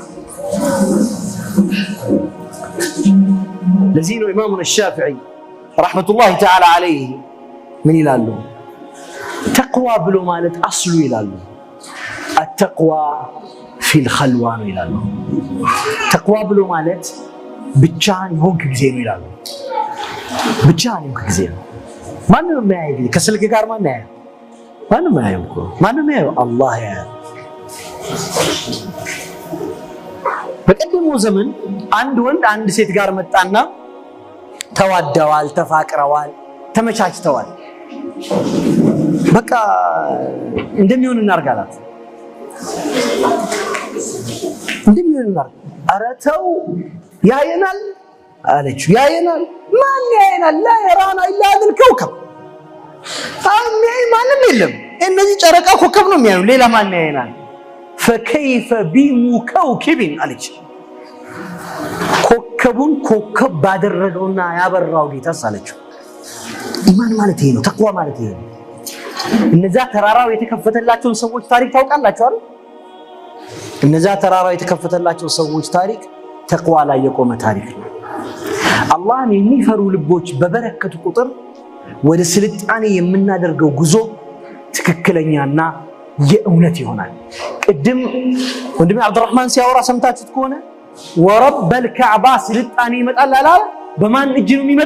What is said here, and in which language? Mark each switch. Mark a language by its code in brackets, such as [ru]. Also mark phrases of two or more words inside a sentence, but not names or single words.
[am] ለዚህ ነው ኢማሙ الشافعي [ar] رحمة الله تعالى عليه [am] ምን ይላሉ ተቅዋ ብሎ ማለት አስሉ ይላሉ [ar] التقوى في الخلوة [am] ይላሉ ተቅዋ ብሎ ማለት ብቻን ይሆንክ ጊዜ ነው ይላሉ ብቻን ይሆንክ ጊዜ ነው ማንም የማያይ ከስልክ ጋር ማንም ያየው ማንም ያየው አላህ ያየው በቀደመው ዘመን አንድ ወንድ አንድ ሴት ጋር መጣና ተዋደዋል ተፋቅረዋል ተመቻችተዋል በቃ እንደሚሆን እናርጋላት አረተው ያየናል አለች ያየናል ማን ያየናል [ar] لا يرانا الا هذا الكوكب [am] ማንም የለም እነዚህ ጨረቃ ኮከብ ነው የሚያዩ ሌላ ማን ያየናል [ar] فكيف بمكوكب [am] አለች ኮከቡን ኮከብ ባደረገውና ያበራው ጌታ ሳለችው ኢማን ማለት ይሄ ነው ተቅዋ ማለት ይሄ ነው እነዛ ተራራው የተከፈተላቸው ሰዎች ታሪክ ታውቃላችሁ አይደል እነዛ ተራራው የተከፈተላቸው ሰዎች ታሪክ ተቅዋ ላይ የቆመ ታሪክ ነው አላህን የሚፈሩ ልቦች በበረከቱ ቁጥር ወደ ስልጣኔ የምናደርገው ጉዞ ትክክለኛና የእውነት ይሆናል ቅድም ወንድሜ አብዱራህማን ሲያወራ ሰምታችሁት ከሆነ [ar] ورب الكعبة [am] ስልጣኔ ይመጣል አላል በማን እጅ ነው